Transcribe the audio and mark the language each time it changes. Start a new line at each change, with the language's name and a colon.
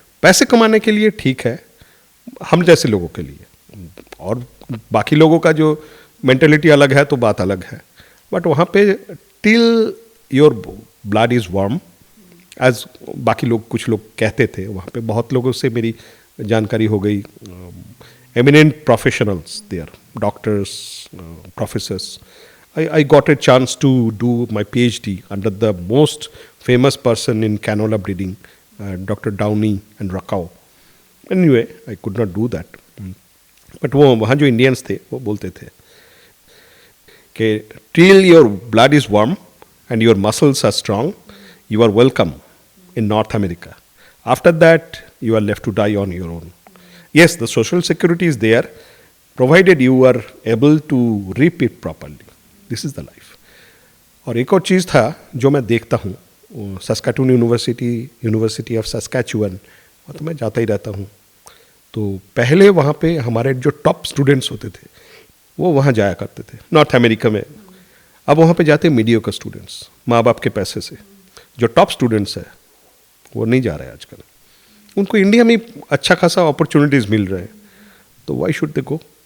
Hindi: पैसे कमाने के लिए ठीक है, हम जैसे लोगों के लिए, और बाकी लोगों का जो मेंटेलिटी अलग है तो बात अलग है। बट वहाँ पे
English: till your blood is warm,
Hindi: as बाकी लोग, कुछ लोग कहते थे, वहाँ पे बहुत लोगों से मेरी जानकारी हो गई,
English: eminent professionals there, doctors, professors. I got a chance to do my PhD under the most famous person in canola breeding, Dr. Downey and Rakau. Anyway, I could not do that. But
Hindi: वो वहाँ जो Indians थे वो बोलते थे कि
English: till your blood is warm and your muscles are strong, you are welcome in North America. After that, you are left to die on your own. Yes, the social security is there, provided you are able to reap it properly. This is the life.
Hindi: और एक और चीज़ था जो मैं देखता हूँ, सस्कैटून university of Saskatchewan, तो मैं जाता ही रहता हूँ। तो पहले वहाँ पे हमारे जो टॉप स्टूडेंट्स होते थे वो वहाँ जाया करते थे नॉर्थ अमेरिका में। अब वहाँ पे जाते मीडियोकर स्टूडेंट्स, माँ बाप के पैसे से। जो टॉप स्टूडेंट्स है वो नहीं जा रहे आजकल, उनको इंडिया में अच्छा खासा अपॉर्चुनिटीज़ मिल रहे हैं, तो वाई शुड दे गो।